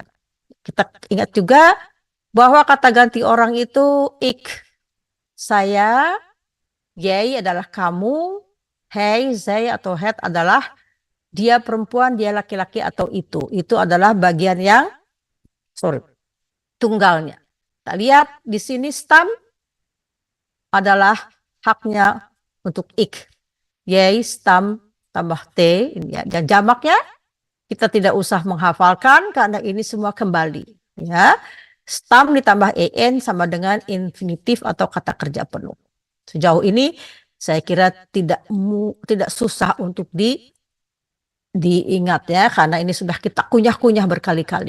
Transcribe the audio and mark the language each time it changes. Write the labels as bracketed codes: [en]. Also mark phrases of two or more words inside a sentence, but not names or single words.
[id] Kita ingat juga bahwa kata ganti orang itu ik, saya, yay adalah kamu, hey, zij atau het adalah dia perempuan, dia laki-laki atau itu. Itu adalah bagian yang, tunggalnya. Kita lihat di sini stam adalah haknya untuk ik. Yay, stam tambah t. Ini ya. Dan jamaknya kita tidak usah menghafalkan karena ini semua kembali. Ya. Stam ditambah en sama dengan infinitif atau kata kerja penuh. Sejauh ini saya kira tidak susah untuk diingat ya, karena ini sudah kita kunyah-kunyah berkali-kali.